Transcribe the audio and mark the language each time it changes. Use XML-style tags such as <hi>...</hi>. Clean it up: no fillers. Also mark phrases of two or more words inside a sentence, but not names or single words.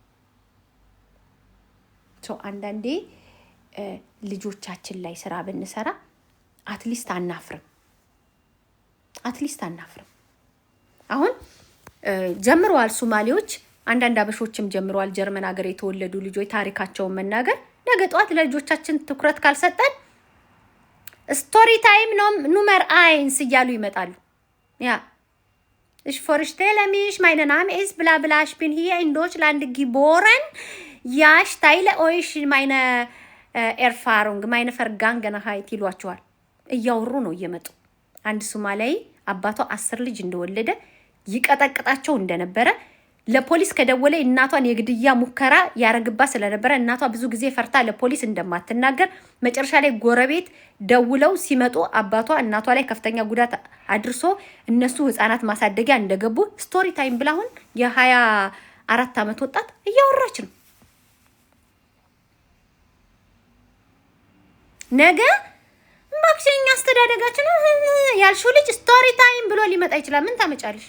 <am>ሰው አንዳንዴ ልጆቻችን ላይ ስራ ብንሰራ አትሊስት አናፍርም። አሁን ጀምረዋል ሶማሌዎች፣ አንዳንድ አበሾችም ጀምረዋል። ጀርመን ሀገር የተወለዱ ልጆች ታሪካቸውን መናገር። ነገ ጠዋት ለልጆቻችን ትኩረት ካልሰጠን</am> <en>story time</en> <am>ኑመር 1 እያሉ ይመጣሉ። ያ</am> <de>ich vorstelle mich, mein Name ist bla bla, ich bin hier in Deutschland geboren. Ja, ich teile euch meine Erfahrung, meine Vergangenheit</de> <am>ይሏቸዋል። እያወሩ ነው እየመጡ። አንድ ሶማሌይ አባቷ 10 ልጅ እንደወለደ ይቀጠቅጣቸው እንደነበረ ለፖሊስ ከደወለ እናቷን የግድያ ሙከራ ያረግባ ስለነበረ እናቷ ብዙ ጊዜ ፈርታ ለፖሊስ እንደማትናገር መጨረሻ ላይ ጎረቤት ደውለው ሲመጡ አባቷ እናቷ ላይ ከፍተኛ ጉዳት አድርሶ እነሱ ህፃናት ማሳደጊያ እንደገቡ</am> <en>story time</en> <am>ብላ አሁን የ24 ዓመት ወጣት እያወራች ነው። ነገ ማክሲኛ አስተዳደጋችን ያልሽው ልጅ</am> <en>story time</en> <am>ብሎ ሊመጣ ይችላል። ምን ታመጫለሽ?</am>